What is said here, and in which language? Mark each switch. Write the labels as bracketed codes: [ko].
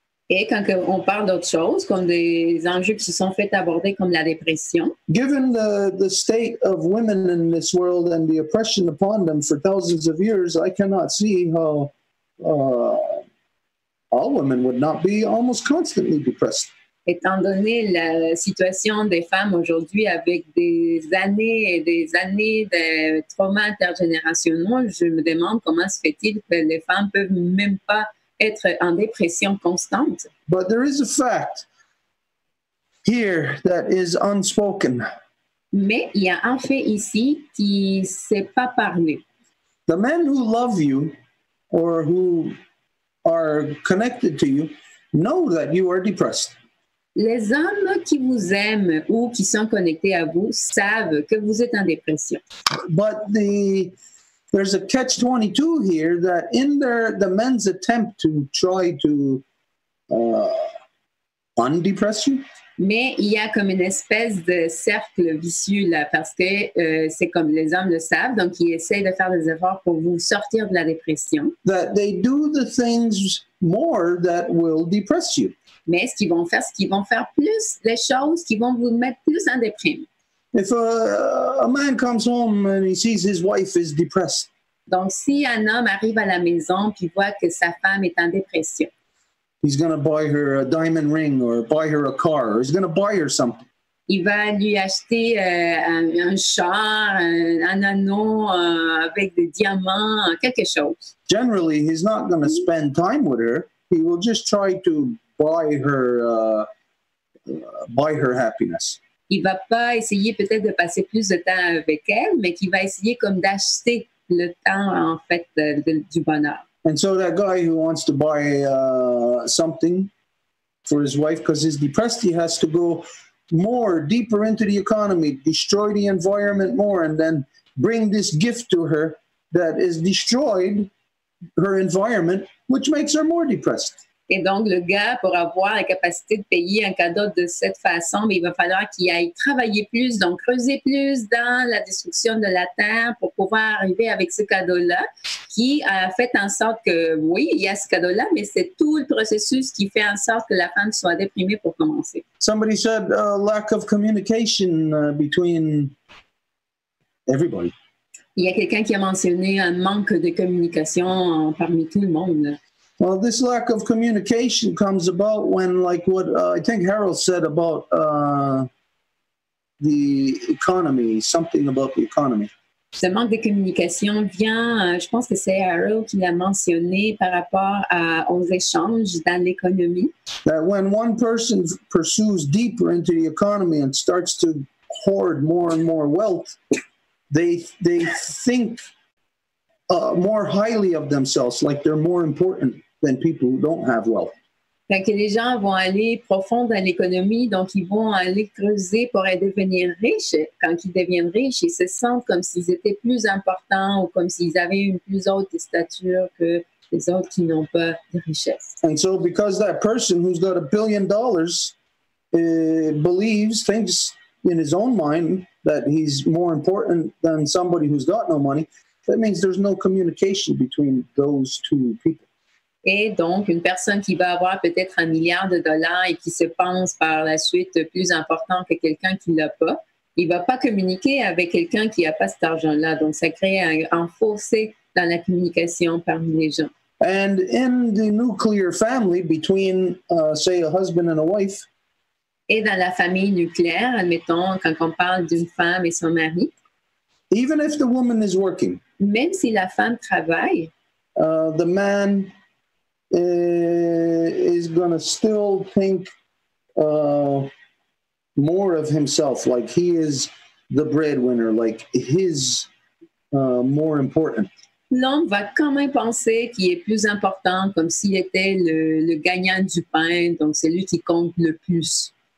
[fr] Et quand on parle d'autres choses, comme des enjeux qui se sont fait aborder comme la dépression. [en] Given the state of women in this world and the oppression upon them for thousands of years, I cannot see how all women would not be almost constantly depressed. [fr] Étant donné la situation des femmes aujourd'hui avec des années et des années de traumas intergénérationnels, je me demande comment se fait-il que les femmes peuvent même pas être en dépression constante. [en] But there is a fact here that is unspoken. [fr] Mais il y a un fait ici qui ne s'est pas parlé. [en] The men who love you or who are connected to you know that you are depressed. [fr] Les hommes qui vous aiment ou qui sont connectés à vous savent que vous êtes en dépression. [en] But there's a catch-22 here that in the men's attempt to try to undepress you. [fr] Mais il y a comme une espèce de cercle vicieux là, parce que c'est comme les hommes le savent, donc ils essayent de faire des efforts pour vous sortir de la dépression. [en] That they do the things more that will depress you. [fr] Mais ce qu'ils vont faire plus les choses qui vont vous mettre plus en déprime. [en] If a man comes home and he sees his wife is depressed. [fr] Donc, si un homme arrive à la maison puis voit que sa femme est en dépression, [en] he's going to buy her a diamond ring or buy her a car or he's going to buy her something. [fr] Il va lui acheter un char, un anneau avec des diamants, quelque chose. [en] Generally, he's not going to spend time with her. He will just try to buy her happiness. [fr] Il va pas essayer peut-être de passer plus de temps avec elle, mais qu'il va essayer comme d'acheter le temps en fait du bonheur. [en] And so that guy who wants to buy something for his wife because he's depressed, he has to go deeper into the economy, destroy the environment more, and then bring this gift to her that is destroyed her environment, which makes her more depressed. [fr] Et donc, le gars, pour avoir la capacité de payer un cadeau de cette façon, mais il va falloir qu'il aille travailler plus, donc creuser plus dans la destruction de la terre pour pouvoir arriver avec ce cadeau-là, qui a fait en sorte que, oui, il y a ce cadeau-là, mais c'est tout le processus qui fait en sorte que la femme soit déprimée pour commencer. [en] Somebody said lack of communication between everybody. [fr] Il y a quelqu'un qui a mentionné un manque de communication parmi tout le monde. [en] Well, this lack of communication comes about when, like what I think Harold said about the economy, something about the economy. [fr] Ce manque de communication vient, je pense que c'est Harold qui l'a mentionné par rapport aux échanges dans l'économie. [en] That when one person pursues deeper into the economy and starts to hoard more and more wealth, they think more highly of themselves, like they're more important than people who don't have wealth. [fr] Fait que les gens vont aller profond dans l'économie, donc ils vont aller creuser pour devenir riches. Quand ils deviennent riches, ils se sentent comme s'ils étaient plus importants ou comme s'ils avaient une plus haute stature que les autres qui n'ont pas de richesse. [en] And so because that person who's got $1 billion thinks in his own mind that he's more important than somebody who's got no money, that means there's no communication between those two people. [fr] Et donc, une personne qui va avoir peut-être $1 milliard et qui se pense par la suite plus important que quelqu'un qui ne l'a pas, il ne va pas communiquer avec quelqu'un qui n'a pas cet argent-là. Donc, ça crée un fossé dans la communication parmi les gens. [en] And in the nuclear family between, say, a husband and a wife, [fr] et dans la famille nucléaire, admettons, quand on parle d'une femme et son mari, [en] even if the woman is working, [fr] même si la femme travaille, [en] the man is going to still think more of himself, like he is the breadwinner, like he's more important. [fr] L'homme va quand même penser qu'il est plus important, comme s'il était le gagnant du pain, donc c'est lui qui compte le plus.